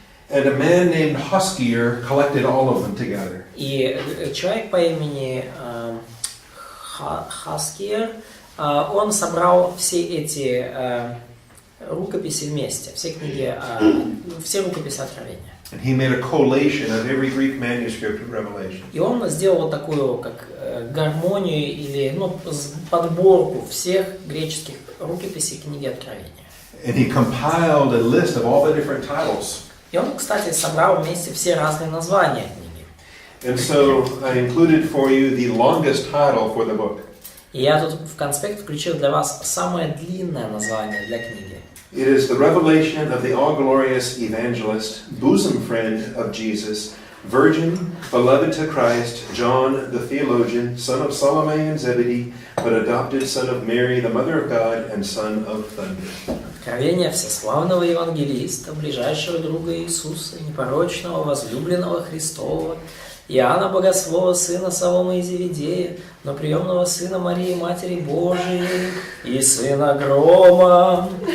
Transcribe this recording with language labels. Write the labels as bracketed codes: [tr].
[en] And a man named Hoskier collected all of them together. [ru] И человек по имени Хаскиер, он собрал все эти рукописи вместе, все книги, все рукописи Откровения. [en] And he made a collation of every Greek manuscript of Revelation. [ru] И он сделал вот такую как гармонию или подборку всех греческих рукописей книги Откровения. [en] And he compiled a list of all the different titles. [ru] И он, кстати, собрал вместе все разные названия книги. [en] And so I included for you the longest title for the book. [ru] И я тут в конспект включил для вас самое длинное название для книги. [en] It is the revelation of the all-glorious evangelist, bosom friend of Jesus, virgin, beloved to Christ, John the theologian, son of Salome and Zebedee, but adopted son of Mary, the mother of God, and son of thunder. [ru] Откровение всеславного евангелиста, ближайшего друга Иисуса, непорочного, возлюбленного Христова, Иоанна Богослова, сына Саломы и Зеведея, но приемного сына Марии, Матери Божией, и сына Грома.